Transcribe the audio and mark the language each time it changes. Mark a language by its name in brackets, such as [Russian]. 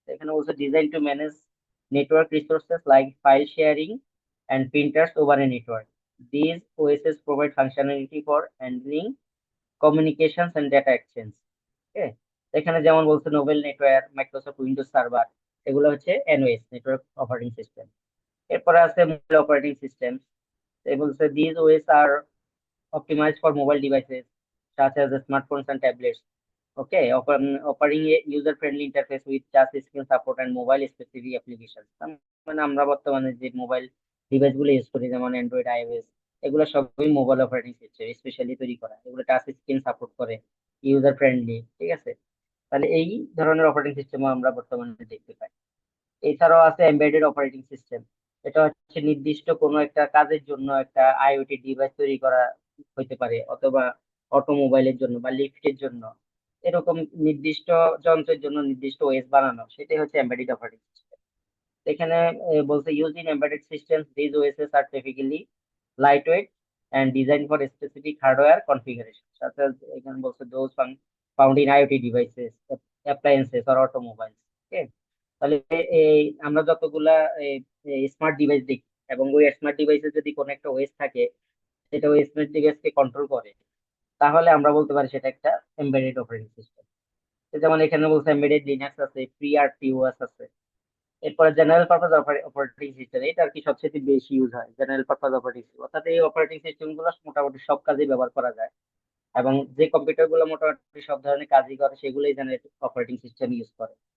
[Bangla] এখানে [English] Also design to manage network resources like file sharing and printers over a network. These OSs provide functionality for handling communications and data exchange. Okay? [Bangla] এখানে যেমন বলছে Nobel network, Microsoft Windows server, এগুলো হচ্ছে nos, network operating system. এরপরে আছে mobile operating system. বলছে [English] This OS are optimized for mobile devices such as smartphones and tablets. Okay, offering a user-friendly interface with touch screen support and mobile-specific applications. [Bangla] মানে আমরা বর্তমানে যে mobile device গুলো use করি যেমন অ্যান্ড্রয়েড, আইওএস, এগুলো সবই মোবাইল অপারেটিং সিস্টেম স্পেশালি তৈরি করা, এগুলো টাচ স্ক্রিন সাপোর্ট করে, ইউজার ফ্রেন্ডলি। ঠিক আছে, তাহলে এই ধরনের অপারেটিং সিস্টেম আমরা বর্তমানে দেখতে পাই। এছাড়াও আছে এমবেডেড অপারেটিং সিস্টেম। এটা হচ্ছে নির্দিষ্ট কোনো একটা কাজের জন্য একটা আইওটি ডিভাইস তৈরি করা হতে পারে, অথবা অটোমোবাইলের জন্য বা লিফটের জন্য, এরকম নির্দিষ্ট যন্ত্রের জন্য নির্দিষ্ট ওএস বানানো, সেটাই হচ্ছে এমবেডেড অপারেটিং সিস্টেম। এখানে বলতে [English] use in embedded systems these OSs are typically lightweight and designed for specific hardware configuration, such as [Bangla] এখানে বলছে [English] those found in IoT devices, appliances or automobiles. [Bangla] Okay, তাহলে এই আমরা যতগুলা স্মার্ট ডিভাইস দেখি, এবং ওই স্মার্ট ডিভাইসে যদি কোনো একটা ওএস থাকে, সেটা ওই স্মার্ট ডিভাইসকে কন্ট্রোল করে, তাহলে আমরা বলতে পারি সেটা একটা এমবেডেড অপারেটিং সিস্টেম। যেমন এখানে বলছে এমবেডেড লিনাক্স আছে, ফ্রি আর টিওএস আছে। এরপরে জেনারেল পারপাস অপারেটিং সিস্টেম, এটা আর কি সবচেয়ে বেশি ইউজ হয়, জেনারেল পারপাস অপারেটিং সিস্টেম, অর্থাৎ এই অপারেটিং সিস্টেম গুলো মোটামুটি সব কাজে ব্যবহার করা যায়, এবং যে কম্পিউটার গুলো মোটামুটি সব ধরনের কাজই করে সেগুলোই জেনারেল অপারেটিং সিস্টেম ইউজ করে।